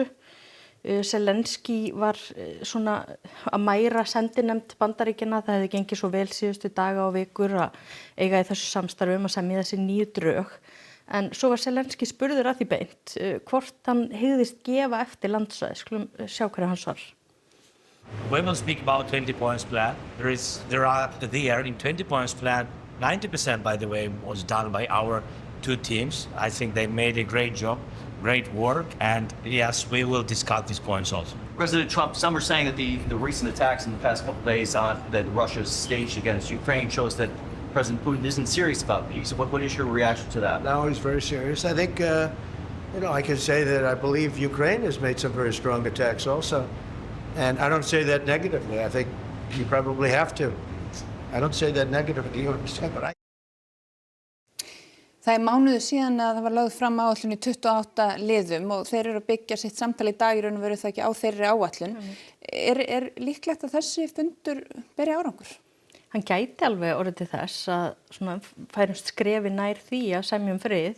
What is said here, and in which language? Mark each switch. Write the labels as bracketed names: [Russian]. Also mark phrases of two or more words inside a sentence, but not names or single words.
[Icelandic] Zelensky var svona að mæra sendinefnd Bandaríkjanna, það hefði gengið svo vel síðustu daga og vikur að eiga í þessu samstarfi að semja þessi nýju drög. En svo var Zelensky spurður að því beint hvort hann hygðist gefa eftir landsvæði, skulum sjá hverju hann svar. [English] We will speak about 20 points plan. There are in 20 points plan, 90% by the way was done by our 2 teams. I think they made a great job, great work, and yes, we will discuss these points also. President Trump, some are saying that the recent attacks in the past couple of days that Russia's staged against Ukraine shows that President Putin isn't serious about peace. What is your reaction to that? No, he's very serious. I think, I can say that I believe Ukraine has made some very strong attacks also. And I don't say that negatively. I think you probably have to. I don't say that negatively, you understand, but [Icelandic] Það mánuður síðan að það var lögð fram áætlun í 28 liðum og þeir eru að byggja sitt samtal í dag í raun og veru það ekki á þeirri áætlun. Er líklegt að þessi fundur beri árangur? Hann gæti alveg orðið til þess að svona færumst skrefi nær því að semjum frið.